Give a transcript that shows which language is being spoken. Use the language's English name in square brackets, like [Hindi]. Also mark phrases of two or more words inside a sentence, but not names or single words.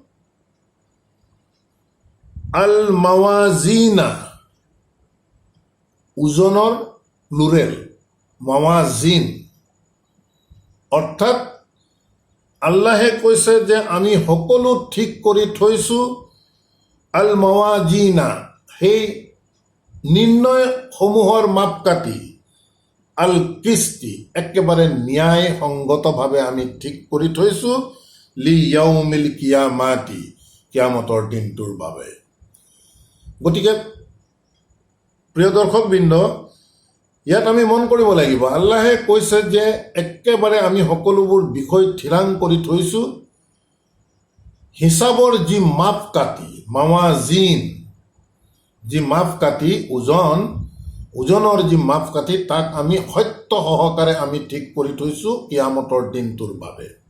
[Arabic] الموازين, [Assamese] ওজনৰ প্লুৰেল, মাৱাজিন, অৰ্থাৎ আল্লাহে কৈছে যে আমি সকলো ঠিক কৰি থৈছোঁ, [Arabic] الموازين, [Assamese] সেই নিৰ্ণয়সমূহৰ মাপকাঠি, [Arabic] القسط, [Assamese] একেবাৰে ন্যায় সংগতভাৱে আমি ঠিক কৰি থৈছোঁ, [Arabic] ليوم القيامة, [Assamese] কিয়ামতৰ দিনটোৰ বাবে। গতিকে প্ৰিয় দৰ্শকবৃন্দ, ইয়াত আমি মন কৰিব লাগিব, আল্লাহে কৈছে যে একেবাৰে আমি সকলোবোৰ বিষয় থিৰাং কৰি থৈছোঁ, হিচাপৰ যি মাপকাঠি, মাৱাজিন, যি মাপকাঠি, ওজনৰ যি মাপকাঠি, তাক আমি সত্য সহকাৰে আমি ঠিক কৰি থৈছোঁ কিয়ামতৰ দিনটোৰ বাবে।